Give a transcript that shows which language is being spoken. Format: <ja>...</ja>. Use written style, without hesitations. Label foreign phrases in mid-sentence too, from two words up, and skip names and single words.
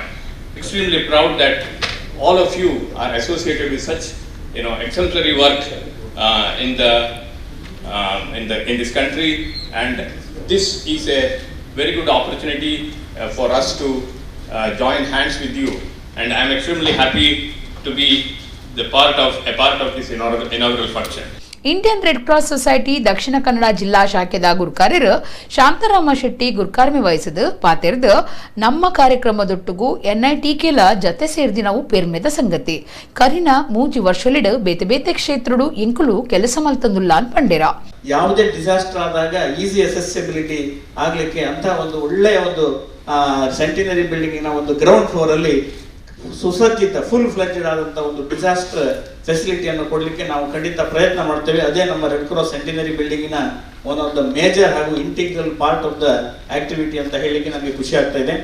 <en>Extremely proud that all of you are associated with such exemplary work in this country, and this is a very good opportunity for us to join hands with you, and I am extremely happy to be a part of this inaugural function.</en> <tcy>ಇಂಡಿಯನ್ ರೆಡ್ ಕ್ರಾಸ್ ಸೊಸೈಟಿ ದಕ್ಷಿಣ ಕನ್ನಡ ಜಿಲ್ಲಾ ಶಾಖೆದ ಗುರುಕಾರ್ಯರು ಶಾಂತರಾಮ ಶೆಟ್ಟಿ ಗುರುಕಾರ್ಮೆ ವಹಿಸಿದ ಪಾತೆರ್ದು ನಮ್ಮ ಕಾರ್ಯಕ್ರಮದೊಟ್ಟುಗೂ ಎನ್ಐಟಿಕೆಲ ಜತೆ ಸೇರ್ದಿನವು ಪೇರ್ಮೆದ ಸಂಗತಿ ಕರಿನ 3 ವರ್ಷಲಿಡು ಬೇತೆ ಬೇತೆ ಕ್ಷೇತ್ರಡು ಇಂಕುಲು ಕೆಲಸ ಮಲ್ತಂದುಲ್ಲ ಅಂತ ಪಂಡಿರ.</tcy> <kn>ಯಾವುದೇ ಡಿಸಾಸ್ಟರ್ ಆದಾಗ</kn> <en>easy accessibility</en> <kn>ಆಗ್ಲಿಕ್ಕೆ ಅಂತ ಒಂದು ಒಳ್ಳೆಯ ಒಂದು</kn> <en>centenary buildingಇನ</en> <kn>ಒಂದು</kn> <en>ground floor</en> <kn>ಅಲ್ಲಿ ಸುಸಜ್ಜಿತ</kn> <en>full fledged</en> <kn>ಆದಂತಹ ಒಂದು</kn> <en>disaster facilityಯನ್ನು</en> <kn>ಕೊಡಲಿಕ್ಕೆ ನಾವು ಖಂಡಿತ ಪ್ರಯತ್ನ ಮಾಡ್ತೇವೆ. ಅದೇ ನಮ್ಮ</kn> <en>Red Cross centenary buildingಇನ one of the major</en> <kn>ಹಾಗೂ</kn> <en>integral part of the activity</en> <kn>ಅಂತ ಹೇಳಲಿಕ್ಕೆ ನಮಗೆ ಖುಷಿ ಆಗ್ತಾ ಇದೆ.</kn>